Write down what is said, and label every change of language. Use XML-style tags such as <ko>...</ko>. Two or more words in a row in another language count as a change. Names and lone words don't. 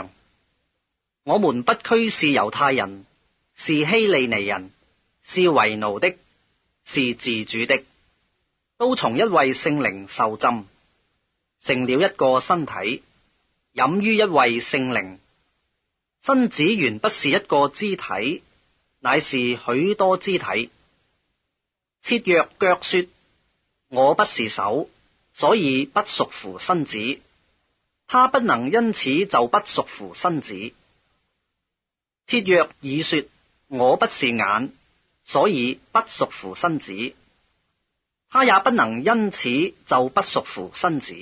<zh>我們不拘是猶太人，是希利尼人，是為奴的，是自主的，都從一位聖靈受浸，成了一個身體，飲於一位聖靈。身子原不是一個肢體，乃是許多肢體。設若腳說，我不是手，所以不屬乎身子，他不能因此就不屬乎身子。設若耳說，我不是眼，所以不屬乎身子，他也不能因此就不屬乎身子。</zh>